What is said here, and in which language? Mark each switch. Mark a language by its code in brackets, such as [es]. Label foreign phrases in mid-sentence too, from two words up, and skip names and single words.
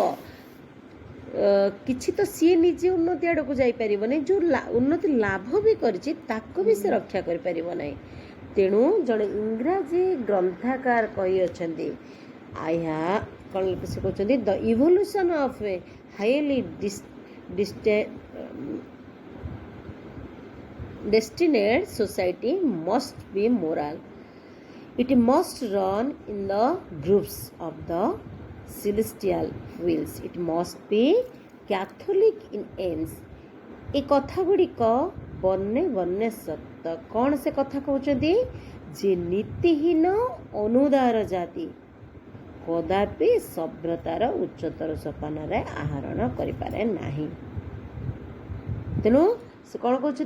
[or] କିଛି ତ ସିଏ ନିଜେ ଉନ୍ନତି ଆଡ଼କୁ ଯାଇପାରିବନି, ଯେଉଁ ଉନ୍ନତି ଲାଭ ବି କରିଛି ତାକୁ ବି ସେ ରକ୍ଷା କରିପାରିବ ନାହିଁ। ତେଣୁ ଜଣେ ଇଂରାଜୀ ଗ୍ରନ୍ଥାକାର କହିଅଛନ୍ତି, କ'ଣ ସେ କହୁଛନ୍ତି, [en] The evolution of a highly destined society must be moral. It must run in the grooves of the celestial wheels. It must be catholic in aims. [or] ଏ କଥା ଗୁଡ଼ିକ ବର୍ଣ୍ଣେ ସତ। କ'ଣ ସେ କଥା କହୁଛନ୍ତି? ଯେ ନୀତିହୀନ ଅନୁଦାର ଜାତି କଦାପି ସଭ୍ୟତାର ଉଚ୍ଚତର ସୋପାନରେ ଆହରଣ କରିପାରେ ନାହିଁ। ତେଣୁ ସେ କ'ଣ କହୁଛନ୍ତି?